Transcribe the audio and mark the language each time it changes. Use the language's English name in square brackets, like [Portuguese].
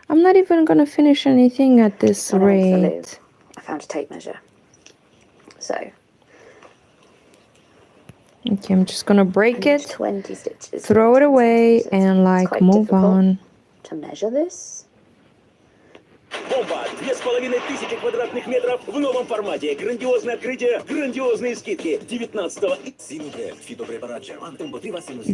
[English] I'm not even gonna finish anything at this rate. I found a tape measure. So. Okay, I'm just gonna break it, 20 stitches, throw it away, and like move on. To measure this. [Russian] Бомба! 2500 квадратных метров в новом формате. Грандиозное открытие, грандиозные скидки. 19-го. Синуке, фитопрепарат German, combativa sinusite.